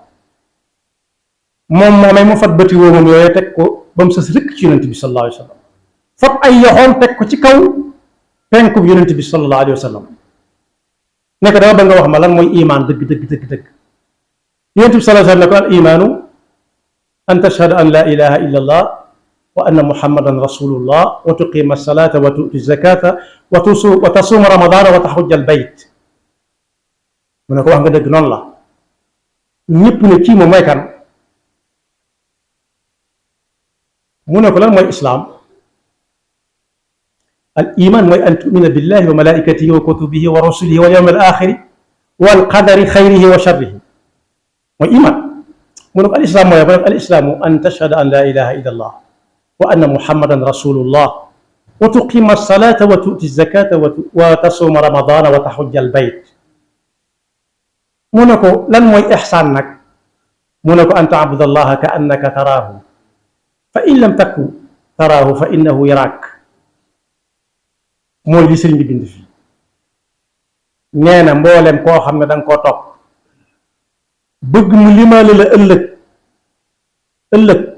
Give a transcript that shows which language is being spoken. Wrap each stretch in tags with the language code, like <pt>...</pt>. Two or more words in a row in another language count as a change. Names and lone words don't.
<wo>moom moomay mu fat bëti woo moom yooyu teg ko ba mu sës rëkk ci yonent bi</wo> <ar>صلى الله عليه وسلم</ar> <wo>fab ay yoxoom teg ko ci kaw penkub yonent bi</wo> <ar>صلى الله عليه وسلم</ar> <wo>ne ko dama ba nga wax ma lan mooy imaan dëgg yonent bi</wo> <ar>صلى الله عليه وسلم</ar> <wo>ne ko</wo> <ar>الإيمان أن تشهد أن لا إله إلا الله وأن محمدا رسول الله وتقيم الصلاة وتؤتي الزكاة وتصوم رمضان وتحج البيت</ar> <wo>mu ne ko wax nga dëgg noonu la ñëpp ne kii moom mooy kan mu ne ko lan mooy islaam</wo> <ar>الإيمان</ar> <wo>mooy an</wo> <ar>تؤمن بالله وملائكته وكتبه ورسله واليوم الآخر والقدر خيره وشره</ar> <wo>mooy iman mu ne ko</wo> <ar>الإسلام موي الإسلام أن تشهد أن لا إله إلا الله وأن محمدا رسول الله وتقيم الصلاة وتؤتي الزكاة وتصوم رمضان وتحج البيت</ar> <wo>mu ne ko lan mooy ixsaan nag mu ne ko</wo> <ar>أن تعبد الله كأنك تراه فإن لم تكن تراه فإنه يراك</ar> <wo>mooy li sëriñ bi bind fii nee na mboolem koo xam ne danga koo topp bëgg mu limaale la ëllëg</wo>